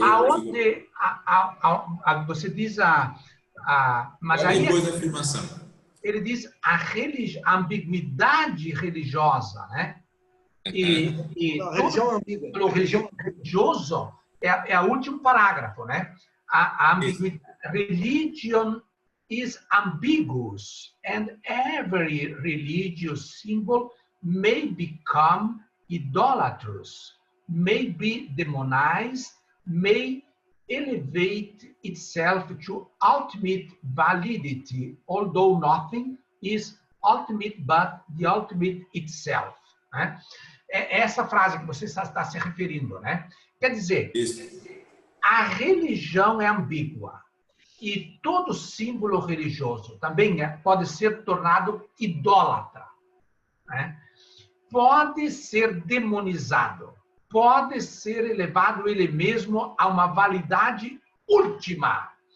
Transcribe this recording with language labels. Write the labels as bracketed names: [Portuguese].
[Portuguese] aonde você diz mas aí depois da afirmação. Ele diz a ambiguidade religiosa, né? Religião ambígua. O religioso é o último parágrafo, né? A ambiguidade. [English] Religion is ambiguous, and every religious symbol may become idolatrous, may be demonized, may elevate itself to ultimate validity, although nothing is ultimate but the ultimate itself. [Portuguese] Né? É essa frase que você está se referindo, né? Quer dizer, a religião é ambígua e todo símbolo religioso também pode ser tornado idólatra, né? Pode ser demonizado, pode ser elevado ele mesmo a uma validade última.